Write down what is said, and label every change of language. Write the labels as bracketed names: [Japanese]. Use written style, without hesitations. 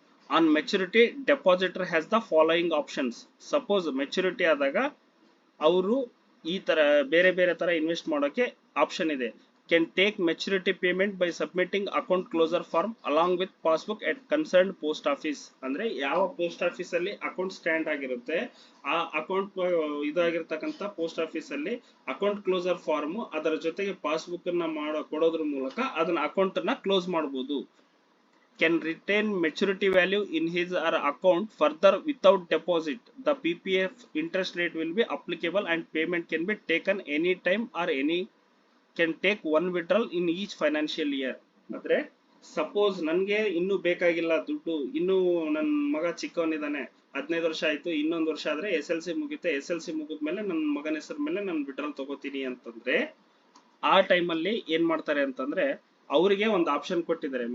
[English] On maturity, depositor has the following options. [Kannada] Suppose maturity ಆದಾಗ ಅವರು ಈ ತರ ಬೇರೆ ಬೇರೆ ತರ ಇನ್ವೆಸ್ಟ್ ಮಾಡೋಕೆ ಆಪ್ಷನ್ ಇದೆ. [English] Can take maturity payment by submitting account closure form along with passbook at concerned post office. [Kannada] ಅಂದ್ರೆ ಯಾವ ಪೋಸ್ಟ್ ಆಫೀಸ್ ಅಲ್ಲಿ ಅಕೌಂಟ್ ಸ್ಟ್ಯಾಂಡ್ ಆಗಿರುತ್ತೆ ಆ ಅಕೌಂಟ್ ಇದಾಗಿರ್ತಕ್ಕಂಥ ಪೋಸ್ಟ್ ಆಫೀಸ್ ಅಲ್ಲಿ ಅಕೌಂಟ್ ಕ್ಲೋಸರ್ ಫಾರ್ಮ್ ಅದರ ಜೊತೆಗೆ ಪಾಸ್ಬುಕ್ ಅನ್ನ ಕೊಡೋದ್ರ ಮೂಲಕ ಅದನ್ನ ಅಕೌಂಟ್ ಅನ್ನ ಕ್ಲೋಸ್ ಮಾಡಬಹುದು. [English] Can retain maturity value in his or account further without deposit. The PPF interest rate will be applicable and payment can be taken any time or can take one withdrawal in each financial year. [Kannada] ಅಂದ್ರೆ suppose ನನ್ಗೆ ಇನ್ನೂ ಬೇಕಾಗಿಲ್ಲ ದುಡ್ಡು, ಇನ್ನೂ ನನ್ನ ಮಗ ಚಿಕ್ಕವನಿದ್ದಾನೆ, 15 ವರ್ಷ ಆಯ್ತು, ಇನ್ನೊಂದು ವರ್ಷ ಆದ್ರೆ SLC ಮುಗಿಯುತ್ತೆ, SLC ಮುಗಿದ್ಮೇಲೆ ನನ್ನ ಮಗನ ಹೆಸರ ಮೇಲೆ ನಾನು ವಿಡ್ರಾಲ್ ತಗೋತೀನಿ ಅಂತಂದ್ರೆ ಆ ಟೈಮಲ್ಲಿ ಏನ್ ಮಾಡ್ತಾರೆ ಅಂತಂದ್ರೆ ಅವರಿಗೆ ಒಂದು ಆಪ್ಷನ್ ಕೊಟ್ಟಿದ್ದಾರೆ.